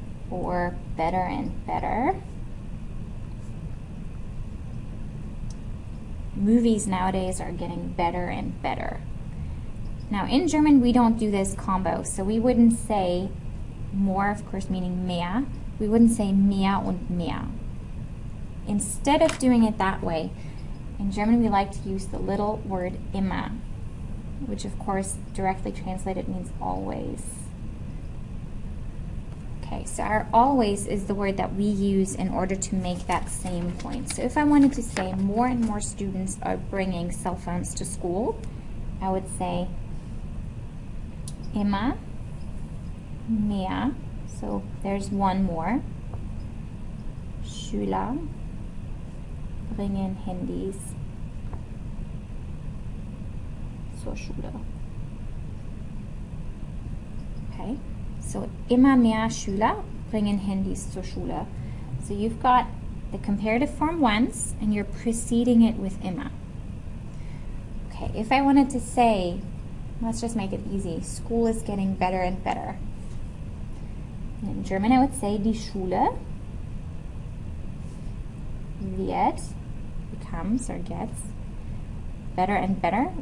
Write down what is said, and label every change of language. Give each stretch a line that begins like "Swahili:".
English: Or better and better. Movies nowadays are getting better and better. Now in German, we don't do this combo, so we wouldn't say more, of course, meaning mehr. We wouldn't say
German: mehr und mehr.
English: Instead of doing it that way, in German we like to use the little word immer, which of course directly translated means always. Okay, so our always is the word that we use in order to make that same point. So if I wanted to say more and more students are bringing cell phones to school, I would say
German: immer mehr,
English: so there's one more.
German: Schüler bringen Handys zur Schule.
English: Okay, so
German: immer mehr Schüler bringen Handys zur Schule.
English: So you've got the comparative form once, and you're preceding it with immer. Okay, if I wanted to say, let's just make it easy, school is getting better and better. In German, I would say,
German: die Schule wird,
English: becomes or gets, better and better.